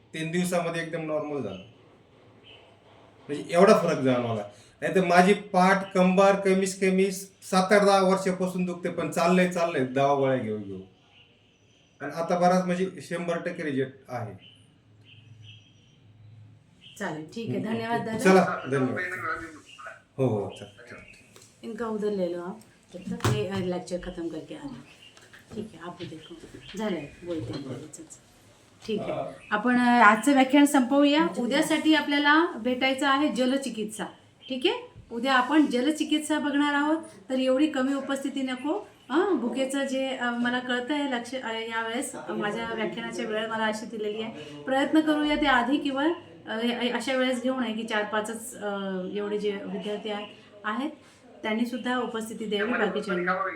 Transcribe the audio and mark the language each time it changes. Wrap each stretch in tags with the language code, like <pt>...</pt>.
<mr>3 दिवसामध्ये एकदम नॉर्मल झालो. म्हणजे एवढा फरक जाणवला. नाही तर माझी पाठ कंबर कमीच कमी 7-8-10 वर्षापासून दुखते, पण चाललंय दवा गोळ्या घेऊ. आणि आता बराच म्हणजे 100% रिजेक्ट आहे. चालेल,</mr> <hi>ठीक है,</hi> <mr>धन्यवाद दादा। चला, धन्यवाद. हो, चला.</mr> <hi>इनका उधर ले लो आप, जब तक ये लेक्चर खत्म करके आ रहे हैं। ठीक है, आप भी देखो,</hi> <mr>झालंय</mr> <hi>बोलते हैं लगेचच।</hi> <mr>ठीक आहे, आपण आजचं व्याख्यान संपवूया। उद्यासाठी आपल्याला भेटायचं आहे जलचिकित्सा। ठीक आहे, उद्या आपण जलचिकित्सा बघणार आहोत। तर एवढी कमी उपस्थिती नको। भुकेचं जे मला कळतं आहे, लक्ष यावेळेस माझ्या व्याख्यानाच्या वेळ मला अशी दिलेली आहे, प्रयत्न करूया ते आधी किंवा अशा वेळेस घेऊ नये की 4-5च एवढे जे विद्यार्थी आहेत त्यांनी सुद्धा उपस्थिती द्यावी बाकीच्यांनी।</mr>